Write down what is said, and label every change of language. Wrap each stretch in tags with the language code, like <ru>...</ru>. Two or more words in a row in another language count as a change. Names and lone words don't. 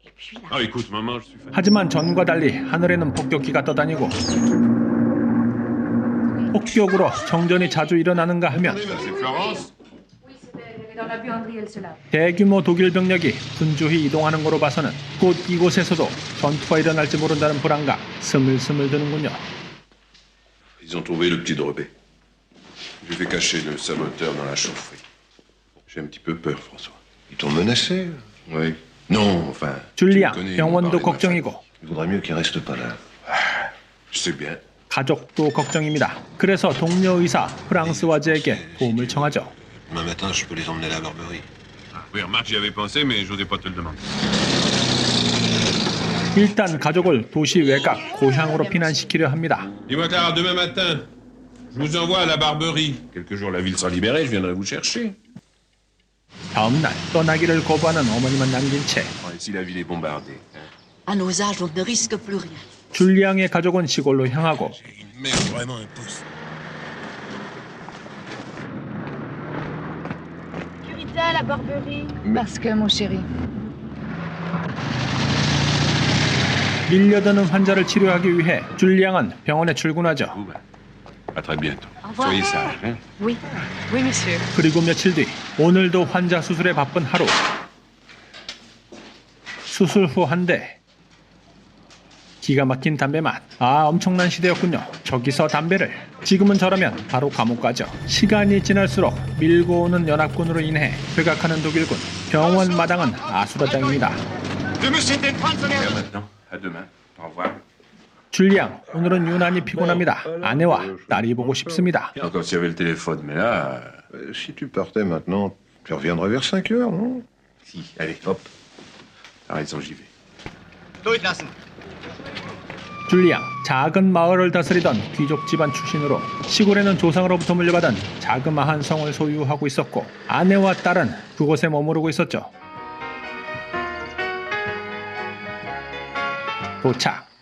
<ko>하지만 전과 달리 하늘에는 폭격기가 떠다니고 폭격으로 정전이 자주 일어나는가 하면 대규모 독일 병력이 분주히 이동하는 거로 봐서는 곧 이곳에서도 전투가 일어날지 모른다는 불안감 스물스물 드는군요.</ko> <fr>Ils ont trouvé le petit Drebet. Je vais cacher le saboteur dans la chaufferie. J'ai un petit peu peur, François. Ils t'ont menacé? Oui. Non, enfin.</fr> <ko>줄리앙 병원도 걱정이고.</ko> <fr>Il vaudrait mieux qu'il reste pas là. Je sais bien.</fr> <ko>가족도 걱정입니다. 그래서 동료 의사 프랑스 와즈에게 도움을 청하죠.</ko> <fr>Demain matin, je peux les emmener à la Barberie. Oui, remarque, j'y avais pensé, mais j'osais pas te le demander.</fr> <ko>일단 가족을 도시 외곽 고향으로 피난시키려 합니다.</ko> <fr>Dis-moi, Clara, demain matin, je vous envoie à la Barberie. Quelques jours la ville sera libérée, je viendrai vous chercher.</fr> <ko>다음 날 떠나기를 거부하는 어머니만 남긴 채</ko> <fr>Si la ville est bombardée. À nos âges, on ne risque plus rien.</fr> <ko>줄리앙의 가족은 시골로 향하고</ko> <fr>Une merde vraiment impossible. À la Barberie. Parce que, mon chéri.</fr> <ko>밀려드는 환자를 치료하기 위해 줄리앙은 병원에 출근하죠.</ko> <fr>À très bientôt. Au revoir. Soyez sages, hein? Oui, oui, monsieur.</fr> <ko>그리고 며칠 뒤 오늘도 환자 수술에 바쁜 하루. 수술 후 한 대. 기가 막힌 담배 맛. 엄청난 시대였군요. 저기서 담배를. 지금은 저라면 바로 감옥 가죠. 시간이 지날수록 밀고 오는 연합군으로 인해 퇴각하는 독일군. 병원 마당은 아수라장입니다.</ko> <fr>Maintenant, à demain. Au revoir.</fr> <ko>줄리앙, 오늘은 유난히 피곤합니다. 아내와 딸이 보고 싶습니다.</ko> <fr>Encore s'il y avait le téléphone, mais là... si tu partais maintenant, tu reviendrais vers 5 heures, non? Si, allez, hop. T'as raison, j'y vais.</fr> <ko>줄리앙, 작은 마을을 다스리던 귀족 집안 출신으로 시골에는 조상으로부터 물려받은 자그마한 성을 소유하고 있었고, 아내와 딸은 그곳에 머무르고 있었죠. 도착.</ko>